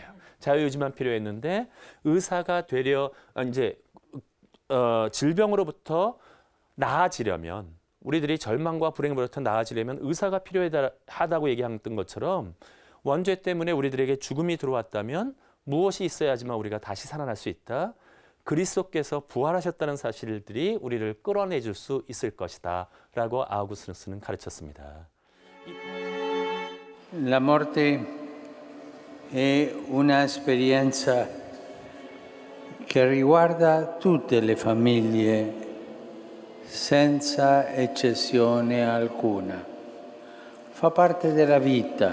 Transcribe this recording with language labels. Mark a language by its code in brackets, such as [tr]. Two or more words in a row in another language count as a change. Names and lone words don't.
[ko] 자유의지만 필요했는데 의사가 되려 이제 질병으로부터 나아지려면 우리들이 절망과 불행으로부터 나아지려면 의사가 필요하다고 얘기했던 것처럼 원죄 때문에 우리들에게 죽음이 들어왔다면 무엇이 있어야지만 우리가 다시 살아날 수 있다. 그리스도께서 부활하셨다는 사실들이 우리를 끌어내줄 수 있을 것이다 라고 아우구스누스는 가르쳤습니다. [it] La morte è una esperienza che riguarda tutte le famiglie senza eccezione alcuna. Fa parte della vita.